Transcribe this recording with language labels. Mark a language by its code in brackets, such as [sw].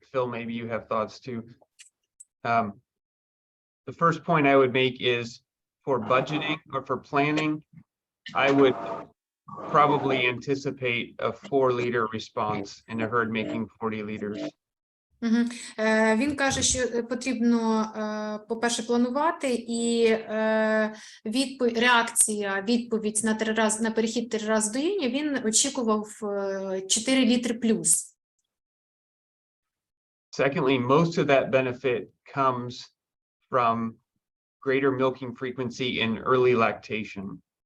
[en] Phil, maybe you have thoughts too. The first point I would make is for budgeting or for planning, I would probably anticipate a 4-liter response in a herd making 40 liters. [uk] Він каже, що потрібно, по-перше, планувати, і відповідь на перехід 3 рази доїння він очікував 4 літри плюс. [en] Secondly, most of that benefit comes from greater milking frequency in early lactation.